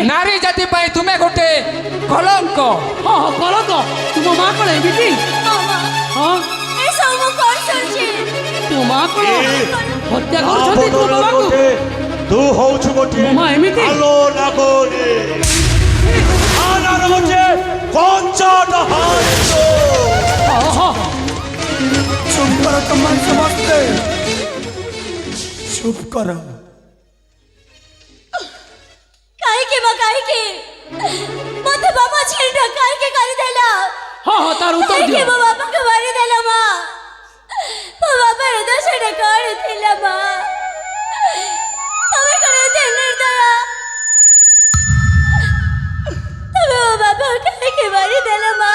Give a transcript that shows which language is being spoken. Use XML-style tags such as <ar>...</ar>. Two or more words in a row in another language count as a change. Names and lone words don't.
<or>ନାରୀ ଜାତି ପାଇଁ ତୁମେ ଗୋଟେ କଳଙ୍କ। ହଁ ହଁ କଳଙ୍କ। ତୁମ ମା କଣ ଏମିତି? ହଁ ଏସବୁ ମୁଁ କଣ ଶୁଣୁଛି? ତୁମ ମା କଣ ହତ୍ୟା ତା କରୁଛନ୍ତି ତୁମ ବଦଳରେ ବାବାଙ୍କୁ? ଗୋଟେ ତୁ ହଉଛୁ ଗୋଟେ ମୋ ମା ଏମିତି? ଆଲୋ ନାଗୋରୀ। ହচ্ছে কঞ্চটা হারিত।</or> <bn>চুপ করো তোমার সমস্তে, চুপ করো।</bn> <or>କାହିଁକି ମା କାହିଁକି ମତେ ବାପା ଛିଣ୍ଡ କାହିଁକି କରିଦେଲ? ହଁ ହଁ ତାର ଉତ୍ତର କାହିଁକି ଦିଅ। ମୋ ବାପାକୁ ମାରିଦେଲ ମା? ମୋ ବାପାର ଦୋଷଟା କଣ ଥିଲା ମା? ତମେ କଣ ଏତେ ନିର୍ଦୟ? ତମେ ମୋ ବାପାକୁ କାହିଁକି ମାରିଦେଲ ମା?</or>